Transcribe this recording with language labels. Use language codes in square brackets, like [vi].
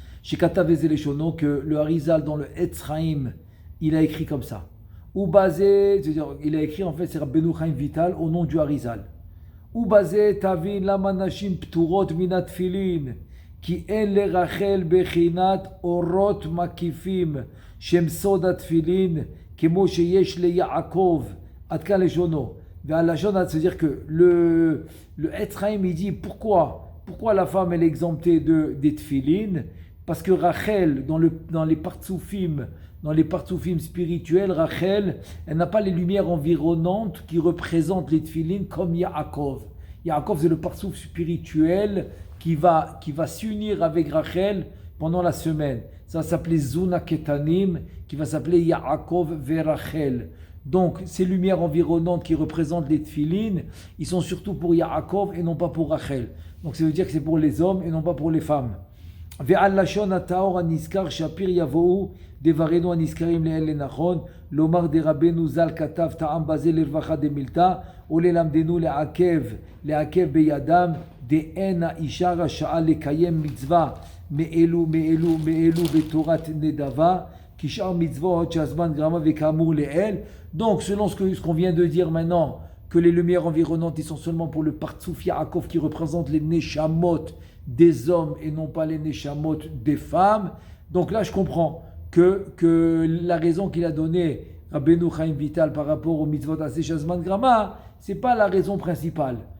[fr] Que le Harizal dans le Etzraim, il a écrit comme ça. Ou basé, c'est-à-dire, il a écrit en fait, c'est Rabbeinu Chaim Vital au nom du Harizal. [he] Ou basé, tavin lama nashim pturot minat filin. כי אין לרחל בחינת אורות מקיפים שהם סוד התפילין כמו שיש ליעקב. עד כאן לשונו. [fr] והלשון, c'est-à-dire que le Etzraim, il dit pourquoi la femme elle est exemptée des tfilin? Parce que Rachel, dans les partsoufim spirituels, Rachel, elle n'a pas les lumières environnantes qui représentent les tfilin comme Yaakov. Yaakov, c'est le partsouf spirituel qui va s'unir avec Rachel pendant la semaine. Ça va s'appeler Zuna Ketanim, qui va s'appeler Yaakov Verachel. Donc, ces lumières environnantes qui représentent les tfilin, ils sont surtout pour Yaakov et non pas pour Rachel. Donc, ça veut dire que c'est pour les hommes et non pas pour les femmes. [he] ועל לשון הטהור הנזכר שפיר יבואו דברינו הנזכרים לאלה נכון לומר דרבנו ז"ל כתב טעם בזה לרווחה דמילתא וללמדנו לעכב בידם דאין האישה רשאה לקיים מצווה מאלו בתורת נדבה כשאר מצוות שהזמן גרמה וכאמור לאל. [fr] Donc selon ce qu'on vient de dire maintenant, que les lumières environnantes ils sont seulement pour le partsouf Yaakov qui représente les neshamot des hommes et non pas les neshamot des femmes. Donc là je comprends que la raison qu'il a donnée Rabbeinu Chaim Vital par rapport au mitzvot Aseh Shazman Grama, c'est pas la raison principale.